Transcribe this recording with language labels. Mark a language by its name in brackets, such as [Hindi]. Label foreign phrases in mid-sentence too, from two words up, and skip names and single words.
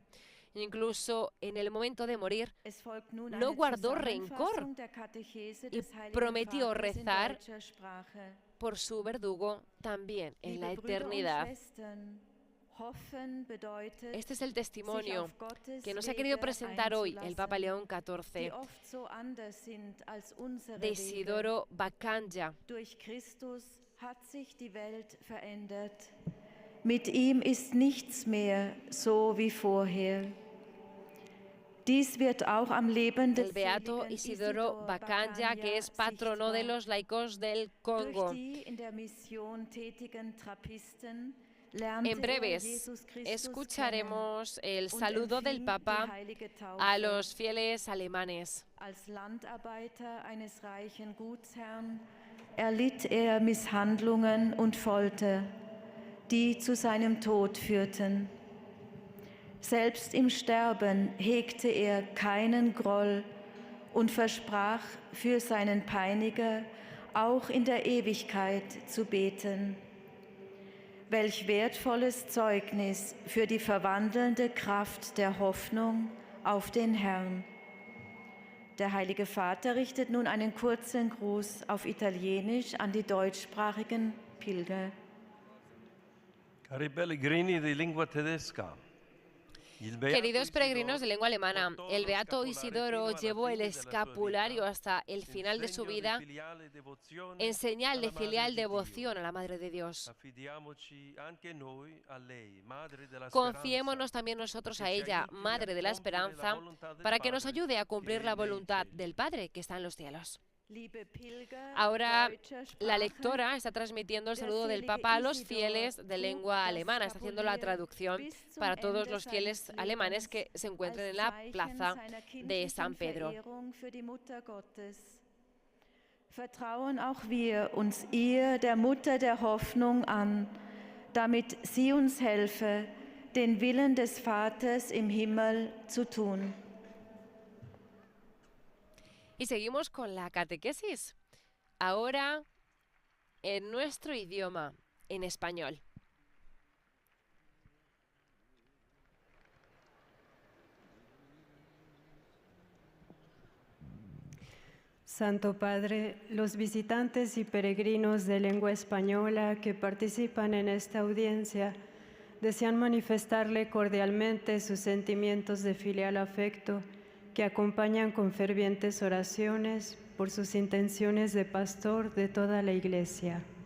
[Spanish] Incluso en el momento de morir, no guardó rencor y prometió rezar por su verdugo también en la eternidad. Este es el testimonio que nos ha querido presentar hoy el Papa León XIV de Isidoro Baccangia. [German] Mit ihm ist nichts mehr so wie vorher. Dies wird auch am Leben des [Spanish] El beato Isidoro Baccangia, que es patrono de los laicos del Congo. En breves escucharemos el saludo del Papa a los fieles alemanes. [German] Als Landarbeiter eines reichen Gutsherrn erlitt er Misshandlungen und Folter, die zu seinem Tod führten. Selbst im Sterben hegte er keinen Groll und versprach, für seinen Peiniger auch in der Ewigkeit zu beten. Welch wertvolles Zeugnis für die verwandelnde Kraft der Hoffnung auf den Herrn. Der Heilige Vater richtet nun einen kurzen Gruß auf Italienisch an die deutschsprachigen Pilger. [Italian] Cari pellegrini di lingua tedesca. [Spanish] Queridos peregrinos de lengua alemana, el beato Isidoro llevó el escapulario hasta el final de su vida en señal de filial devoción a la Madre de Dios. Confiémonos también nosotros a ella, Madre de la Esperanza, para que nos ayude a cumplir la voluntad del Padre que está en los cielos. Ahora la lectora está transmitiendo el saludo del Papa a los fieles de lengua alemana, está haciendo la traducción para todos los fieles alemanes que se encuentren en la plaza de San Pedro. [German] Vertrauen auch wir uns ihr, der Mutter der Hoffnung, an, damit sie uns helfe, den Willen des Vaters im Himmel zu tun. [Spanish] Y seguimos con la catequesis. Ahora en nuestro idioma, en español. Santo Padre, los visitantes y peregrinos de lengua española que participan en esta audiencia desean manifestarle cordialmente sus sentimientos de filial afecto que acompañan con fervientes oraciones por sus intenciones de pastor de toda la Iglesia.